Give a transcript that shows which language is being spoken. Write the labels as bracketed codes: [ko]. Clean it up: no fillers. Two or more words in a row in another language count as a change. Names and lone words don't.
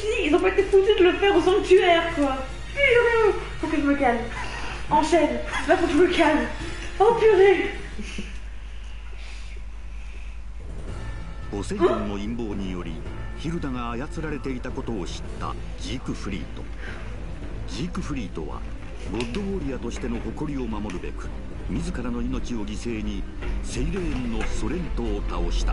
[fr] ils ont pas été foutus de le faire au sanctuaire, quoi. Purée, faut que je me calme. Enchaîne, là faut que je me calme. Oh purée. [ja] ポセイドンの陰謀によりヒルダが操られていたことを知ったジークフリート。ジークフリートはゴッドウォリアとしての誇りを守るべく自らの命を犠牲にセイレーンのソレントを倒した。